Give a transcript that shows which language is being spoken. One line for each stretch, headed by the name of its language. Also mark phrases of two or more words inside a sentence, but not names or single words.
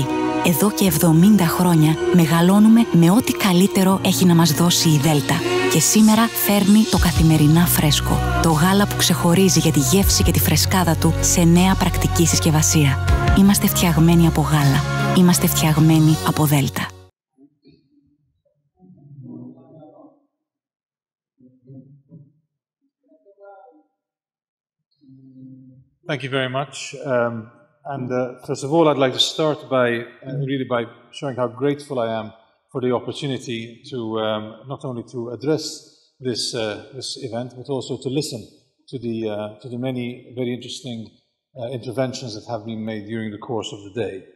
Greek: Εδώ και 70 χρόνια μεγαλώνουμε με ό,τι καλύτερο έχει να μας δώσει η Δέλτα. Και σήμερα φέρνει το καθημερινά φρέσκο. Το γάλα που ξεχωρίζει για τη γεύση και τη φρεσκάδα του σε νέα πρακτική συσκευασία. Είμαστε φτιαγμένοι από γάλα. Είμαστε φτιαγμένοι από Δέλτα.
English: Thank you very much. First of all, I'd like to start by showing how grateful I am for the opportunity to not only to address this event, but also to listen to the many very interesting interventions that have been made during the course of the day.